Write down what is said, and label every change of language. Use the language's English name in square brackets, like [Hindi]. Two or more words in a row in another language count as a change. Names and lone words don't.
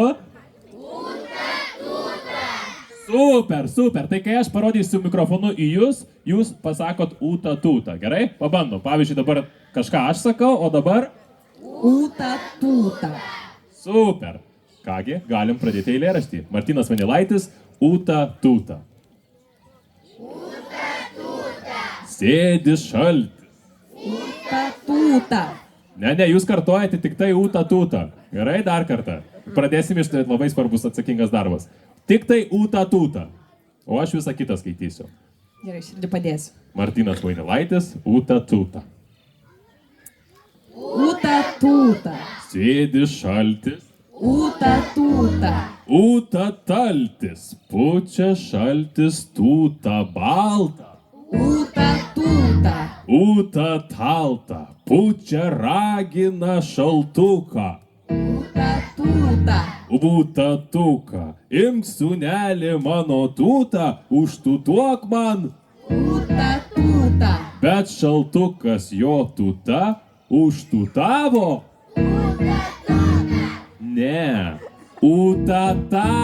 [Lithuanian] Uta Tuta. Super. Tai kai aš parodysiu mikrofonu į jūs, jūs pasakot Uta Tuta. Gerai? Pabandom. Pavyzdžiui, dabar kažką aš sakau, o dabar Uta Tuta. Super. Kągi, galim pradėti eilėraštį. Martynas Vainilaitis, Uta Tuta. Uta Tuta. Sėdi šaltis. Uta Tuta. Ne, jūs kartojate tik tai Uta Tuta. Gerai, dar kartą. Pradėsim iš tai labai svarbus atsakingas darbas. Tik tai Uta Tuta. O aš visą kitą skaitysiu. Gerai, širdį padėsiu. Martynas Vainilaitis, Uta Tuta. Uta Tuta. Sėdi šaltis. Uta Tuta. Uta taltis. Pučia šaltis tūta balta. Uta Tuta. Uta talta. Pučia ragina šaltuką. Uta Tuta. Uta tuka. Imk sūnelį mano tūtą, užtutuok man. Uta Tuta. Bet šaltukas jo tūta užtutavo. Ne, Utata.